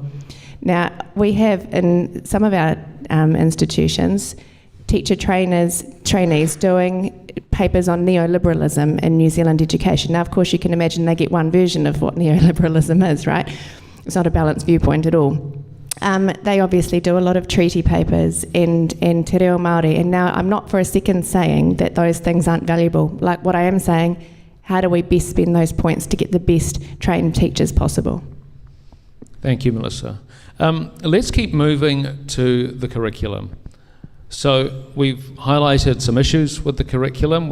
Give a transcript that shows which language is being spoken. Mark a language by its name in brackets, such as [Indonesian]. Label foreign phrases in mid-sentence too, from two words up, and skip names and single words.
[English] Now, we have in some of our institutions, teacher trainees doing papers on neoliberalism in New Zealand education. Now, of course, you can imagine they get one version of what neoliberalism is, right? It's not a balanced viewpoint at all. They obviously do a lot of treaty papers and [Māori] te reo Māori, [English] and now I'm not for a second saying that those things aren't valuable. Like what I am saying, how do we best spend those points to get the best trained teachers possible? Thank you, Melissa. Let's keep moving to the curriculum. So we've highlighted some issues with the curriculum.